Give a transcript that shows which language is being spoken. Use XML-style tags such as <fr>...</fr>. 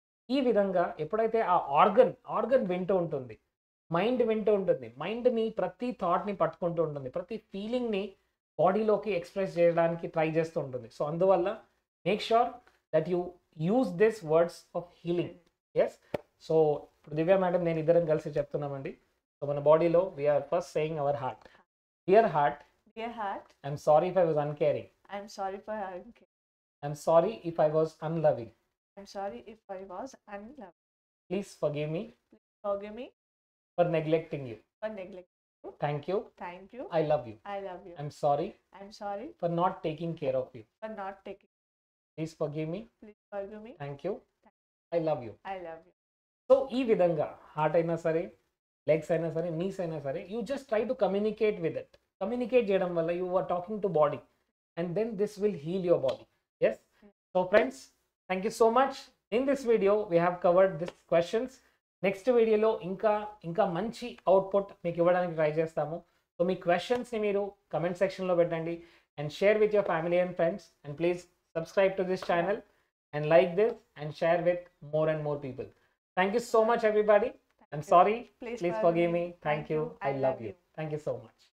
<te>ఈ విధంగా ఎప్పుడైతే ఆ ఆర్గన్ వింటూ ఉంటుంది, మైండ్ వింటూ ఉంటుంది, మైండ్ని ప్రతి థాట్ని పట్టుకుంటూ ఉంటుంది, ప్రతి ఫీలింగ్ని బాడీలోకి ఎక్స్ప్రెస్ చేయడానికి ట్రై చేస్తూ ఉంటుంది. సో అందువల్ల</te> <en>Make sure that you use this words of healing.</en> <te>Yes, so ఇప్పుడు దివ్య మేడం నేను ఇద్దరం కలిసి చెప్తున్నామండి. సో మన బాడీలో</te> <en>We are first saying our heart. Dear heart, I'm sorry if I was uncaring. I'm sorry for uncaring. I'm sorry if I was unloving. I'm sorry if I was unloving. Please forgive me for neglecting you. Thank you. I love you. I'm sorry for not taking care of you. Please forgive me. Thank you. I love you.</en> <te>So ఈ విధంగా heart అయినా సరే, legs అయినా సరే, knees అయినా సరే,</te> <en>You just try to communicate with it.</en> <te>Communicate చేయడం వల్ల</te> <en>You are talking to body and then this will heal your body.</en> <te>Yes, so friends,</te> <en>Thank you so much. In this video we have covered this questions.</en> <te>Next వీడియోలో ఇంకా మంచి output మీకు ఇవ్వడానికి try చేస్తాము. So మీ క్వశ్చన్స్ని మీరు comment సెక్షన్లో పెట్టండి and</te> <en>Share with your family and friends.</en> <te>And</te> <en>Please subscribe to this channel and like this and share with more and more people. Thank you so much, everybody. I'm sorry. Please forgive me. Thank you. I love you. Thank you so much.</en>